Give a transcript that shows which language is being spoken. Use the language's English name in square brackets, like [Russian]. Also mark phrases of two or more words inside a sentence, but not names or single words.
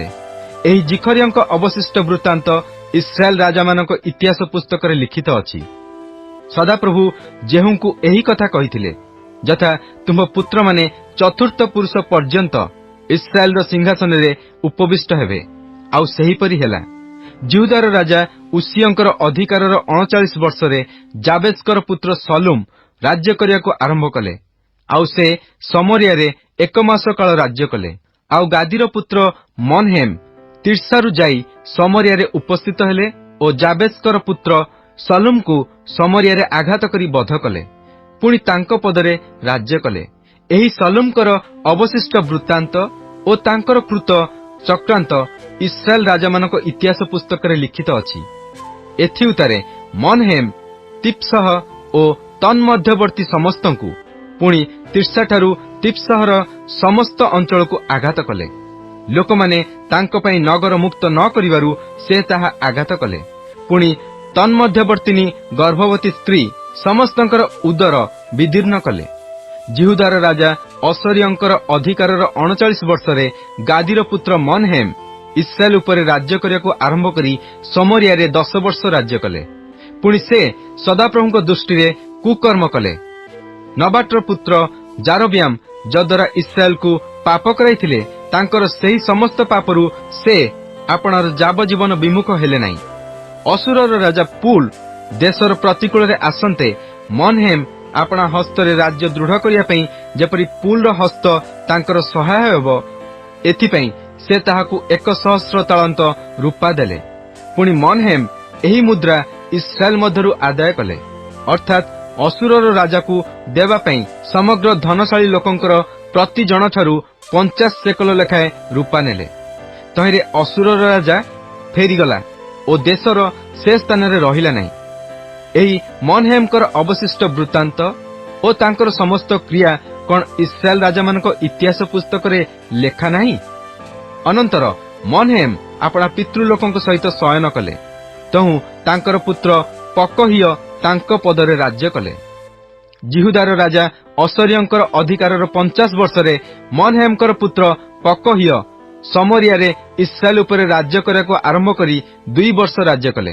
[Odia] ଏହି ଯିଖରିୟଙ୍କ ଅବଶିଷ୍ଟ ବୃତ୍ତାନ୍ତ ଇସ୍ରାଏଲ ରାଜା ମାନଙ୍କ ଇତିହାସ ପୁସ୍ତକ ରେ ଲିଖିତ ଅଛି। ସଦାପ୍ରଭୁ ଯେହୁଙ୍କୁ ଏହି କଥା କହିଥିଲେ, ଯଥା ତୁମ ପୁତ୍ର ମାନେ ଚତୁର୍ଥ ପୁରୁଷ ପର୍ଯ୍ୟନ୍ତ ଇସ୍ରାଏଲ ର ସିଂହାସନ ରେ ଉପବିଷ୍ଟ ହେବେ। ଆଉ ସେହି ପରି ହେଲା। ଯିହୁଦାର ରାଜା ଉଷିୟଙ୍କର ଅଧିକାରର 39 ବର୍ଷରେ ଯାବେଶଙ୍କର ପୁତ୍ର ଶଲ୍ଲୁମ ରାଜ୍ୟ କରିବାକୁ ଆରମ୍ଭ କଲେ। ଆଉ ସେ ଶମରିୟା ରେ 1 ମାସ କାଳ ରାଜ୍ୟ କଲେ। ଆଉ ଗାଦିର ପୁତ୍ର ମନହେମ ତିର୍ସାରୁ ଯାଇ ଶମରିୟା ରେ ଉପସ୍ଥିତ ହେଲେ ଓ ଯାବେଶଙ୍କର ପୁତ୍ର ଶଲ୍ଲୁମ କୁ ଶମରିୟା ରେ ଆଘାତ କରି ବଧ କଲେ। ପୁଣି ତାଙ୍କ ପଦରେ ରାଜ୍ୟ କଲେ। ଏହି ଶଲ୍ଲୁମଙ୍କର ଅବଶିଷ୍ଟ ବୃତ୍ତାନ୍ତ ଓ ତାଙ୍କର କୃତ ଚକ୍ରାନ୍ତ ଇସ୍ରାଏଲ ରାଜା ମାନଙ୍କ ଇତିହାସ ପୁସ୍ତକ ରେ ଲିଖିତ ଅଛି। ଏଥି ଉତ୍ତାରେ ମନହେମ ତିପ୍ସହ ଓ ତନ୍ମଧ୍ୟବର୍ତ୍ତୀ ସମସ୍ତଙ୍କୁ, ପୁଣି ତିର୍ସା ଠାରୁ ତିପ୍ସହର ସମସ୍ତ ଅଞ୍ଚଳ କୁ ଆଘାତ କଲେ। ଲୋକମାନେ ତାଙ୍କ ପାଇଁ ନଗର ମୁକ୍ତ ନ କରିବାରୁ ସେ ତାହା ଆଘାତ କଲେ। ପୁଣି ତନ୍ମଧ୍ୟବର୍ତ୍ତିନୀ ଗର୍ଭବତୀ ସ୍ତ୍ରୀ ସମସ୍ତଙ୍କର ଉଦର ବିଦୀର୍ଣ୍ଣ କଲେ। ଯିହୁଦାର ରାଜା ଅସରିୟଙ୍କର ଅଧିକାରର 39 ବର୍ଷରେ ଗାଦିର ପୁତ୍ର ମନହେମ ଇସ୍ରାଏଲ ଉପରେ ରାଜ୍ୟ କରିବାକୁ ଆରମ୍ଭ କରି ଶମରିୟା ରେ 10 ବର୍ଷ ରାଜ୍ୟ କଲେ। ପୁଣି ସେ ସଦାପ୍ରଭୁଙ୍କ ଦୃଷ୍ଟି କୁକର୍ମ କଲେ। ନବାଟର ପୁତ୍ର ଯାରବିୟାମ ଯଦ୍ୱାରା ଇସ୍ରାଏଲ କୁ ପାପ କରାଇଥିଲେ, ତାଙ୍କର ସେହି ସମସ୍ତ ପାପରୁ ସେ ଆପଣାର ଯାବଜ୍ଜୀବନ ବିମୁଖ ହେଲେ ନାହିଁ। ଅଶୂରର ରାଜା ପୂଲ ଦେଶର ପ୍ରତିକୂଳ ରେ ଆସନ୍ତେ ମନହେମ ଆପଣା ହସ୍ତରେ ରାଜ୍ୟ ଦୃଢ଼ କରିବା ପାଇଁ ଯେପରି ପୂଲର ହସ୍ତ ତାଙ୍କର ସହାୟ ହେବ, ଏଥିପାଇଁ ସେ ତାହାକୁ 100 ତାଳନ୍ତ ରୂପା ଦେଲେ। ପୁଣି ମନହେମ ଏହି ମୁଦ୍ରା ଇସ୍ରାଏଲ ମଧ୍ୟରୁ ଆଦାୟ କଲେ, ଅର୍ଥାତ ଅଶୂରର ରାଜା କୁ ଦେବା ପାଇଁ ସମଗ୍ର ଧନଶାଳୀ ଲୋକଙ୍କର ପ୍ରତି ଜଣ ଠାରୁ 50 ଶେକଲ ଲେଖାଏ ରୂପା ନେଲେ। ତହିଁରେ ଅଶୂରର ରାଜା ଫେରିଗଲା ଓ ଦେଶର ସେ ସ୍ଥାନ ରେ ରହିଲା ନାହିଁ। ଏହି ମନହେମଙ୍କର ଅବଶିଷ୍ଟ ବୃତ୍ତାନ୍ତ ଓ ତାଙ୍କର ସମସ୍ତ କ୍ରିୟା କଅଣ ଇସ୍ରାଏଲ ରାଜା ମାନଙ୍କ ଇତିହାସ ପୁସ୍ତକ ରେ ଲେଖା ନାହିଁ? ଅନନ୍ତର ମନହେମ ଆପଣା ପିତୃଲୋକଙ୍କ ସହିତ ଶୟନ କଲେ। ତହୁଁ ତାଙ୍କର ପୁତ୍ର ପକହିୟ ତାଙ୍କ ପଦରେ ରାଜ୍ୟ କଲେ। ଯିହୁଦାର ରାଜା ଅସରିୟଙ୍କର ଅଧିକାରର 50 ବର୍ଷରେ ମନହେମଙ୍କର ପୁତ୍ର ପକହିୟ ଶମରିୟା ରେ ଇସ୍ରାଏଲ ଉପରେ ରାଜ୍ୟ କରିବାକୁ ଆରମ୍ଭ କରି 2 ବର୍ଷ ରାଜ୍ୟ କଲେ।